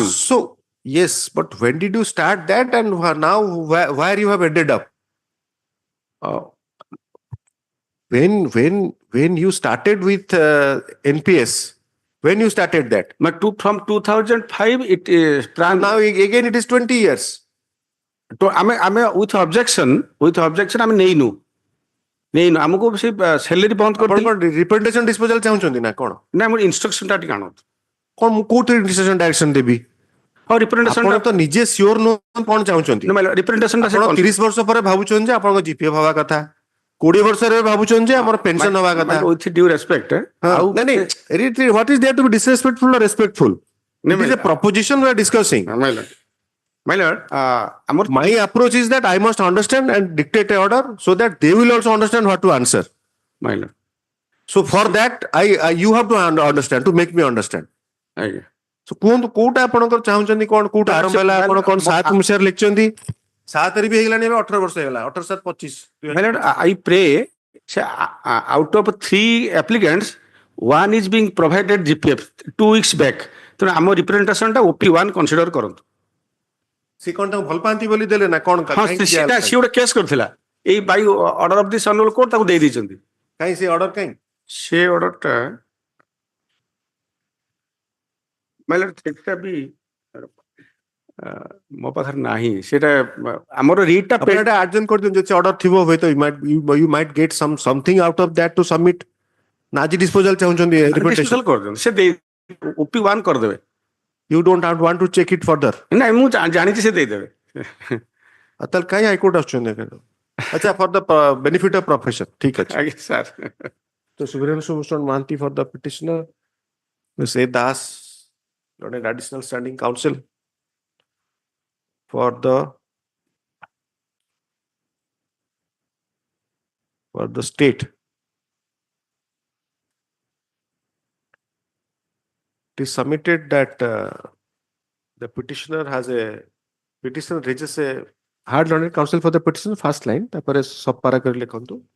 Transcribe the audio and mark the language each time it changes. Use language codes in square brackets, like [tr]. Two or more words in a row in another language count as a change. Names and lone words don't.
[en] So yes, but when did you start that, and now where you have ended up? When you started with NPS, when you started that? From 2005, it is plan. Now again it is 20 years. So with objection, [or] ଆମେ ନେଇନୁ ଆମକୁ ସେ salary ବନ୍ଦ କରିଦେଲେ। [en] representation disposal [or] ଚାହୁଁଛନ୍ତି ନା କଣ? ନା ମୋର instruction ଟା ଟିକେ ଆଣନ୍ତୁ। କଣ ମୁଁ କୋଉଠି instruction direction ଦେବି? ଆଉ representation ଆପଣ ତ ନିଜେ sure ନୁହଁ କଣ ଚାହୁଁଛନ୍ତି? representation ଟା ଆପଣ 30 ବର୍ଷ ପରେ ଭାବୁଛନ୍ତି ଯେ ଆପଣଙ୍କ GPF ହବା କଥା, 20 ବର୍ଷରେ ଭାବୁଛନ୍ତି ଯେ ଆମର pension ହବା କଥା। [en] with due respect, what is there to be disrespectful or respectful? It is a proposition we are discussing. My Lord, my approach is that I must understand and dictate an order so that they will also understand what to answer. My Lord. So for that, you have to understand, to make me understand. [or] So କୁହନ୍ତୁ କୋଉଟା ଆପଣଙ୍କର ଚାହୁଁଛନ୍ତି, କଣ କୋଉଟା ଆରମ୍ଭ ହେଲା, ଆପଣ କଣ 7 ମସିହାରେ ଲେଖିଛନ୍ତି, 7 ରେ ବି ହେଇଗଲାଣି, ଏବେ 18 ବର୍ଷ ହେଇଗଲା, 18 7 25। [en] My Lord, I pray out of 3 applicants, one is being provided GPF 2 weeks back. [or] ତେଣୁ ଆମ ରିପ୍ରେଜେଣ୍ଟେସନଟା OP1 କନସିଡର କରନ୍ତୁ। ସେ କଣ ତାଙ୍କୁ ଭଲ ପାଆନ୍ତି ବୋଲି ଦେଲେ ନା କଣ? ହଁ ସେଟା ସିଏ ଗୋଟେ କେସ୍ କରିଥିଲା [en] by order of this honourable court [or] ତାକୁ ଦେଇ ଦେଇଛନ୍ତି। କାହିଁ ସେ ଅର୍ଡର କାହିଁ? ସେ ଅର୍ଡରଟା ମାନେ ସେଟା ବି ମୋ ପାଖରେ ନାହିଁ। ସେଟା ଆମର ରିଟଟା ଆପଣ ଆର୍ଜନ କରିଦିଅନ୍ତୁ ଯଦି ଅର୍ଡର ଥିବ ହୁଏତ [en] you might get something out of that to submit। [or] ନା ଆଜି ଡିସ୍ପୋଜାଲ ଚାହୁଁଛନ୍ତି ଡିସ୍ପୋଜାଲ କରିଦିଅନ୍ତୁ। ସେ ଦେଇ OP1 କରିଦେବେ। [en] You don't want to check it further। [or] ନାଇଁ ମୁଁ ଜାଣିଛି ସେ ଦେଇଦେବେ। ତାହେଲେ କାହିଁ ହାଇକୋର୍ଟ ଆସୁଛନ୍ତି? [en] ଆଚ୍ଛା for the benefit of profession [or] ଠିକ ଅଛି। ଆଜ୍ଞା ସାର୍। [en] ତ Subhranshu Bhushan Mohanty for the petitioner, Ms. A. Das, an additional standing counsel for the state. It is submitted that the petitioner raises a hard learned counsel for the petitioner, first line, tapare sub para [or] କର ଲେଖନ୍ତୁ.